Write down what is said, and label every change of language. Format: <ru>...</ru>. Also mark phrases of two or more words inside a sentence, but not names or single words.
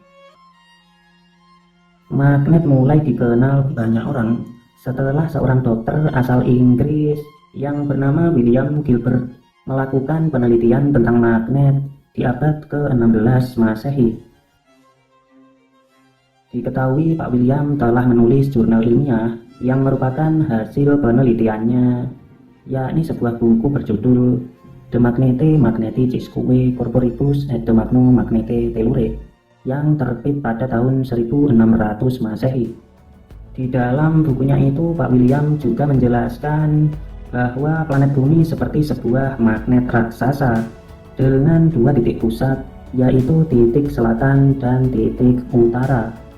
<id>Magnet mulai dikenal banyak orang setelah seorang dokter asal Inggris yang bernama William Gilbert melakukan penelitian tentang magnet di abad ke-16 Masehi. Diketahui Pak William telah menulis jurnal ilmiah yang merupakan hasil penelitiannya, yakni sebuah buku berjudul De Magnete Magneticisque Corporibus et de Magno Magnete Tellure yang terbit pada tahun 1600 Masehi. Di dalam bukunya itu Pak William juga menjelaskan bahwa planet bumi seperti sebuah magnet raksasa dengan dua titik pusat, yaitu titik selatan dan titik utara.</id>